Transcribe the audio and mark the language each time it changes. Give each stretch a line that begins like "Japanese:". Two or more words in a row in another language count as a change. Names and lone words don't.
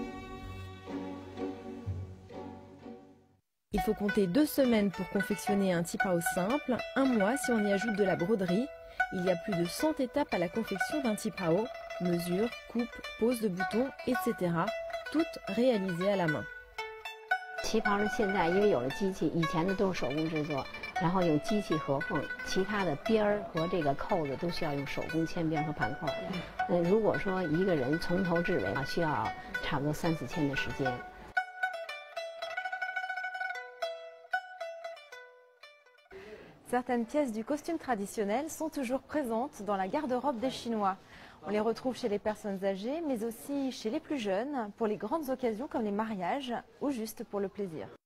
French: Il faut compter 2 semaines pour confectionner un qipao simple, 1 mois si on y ajoute de la broderie. Il y a plus de 100 étapes à la confection d'un qipao, mesure, coupe, pose de boutons, etc. toutes réalisées à la main.
Chinese: 旗袍呢，现在因为有了机器，以前的都是手工制作，然后用机器合缝，其他的边儿和这个扣子都需要用手工铅边和盘扣。如果说一个人从头至尾啊，需要差不多3、4天的时间。
French: Certaines pièces du costume traditionnel sont toujours présentes dans la garde-robe des Chinois. On les retrouve chez les personnes âgées, mais aussi chez les plus jeunes, pour les grandes occasions comme les mariages ou juste pour le plaisir.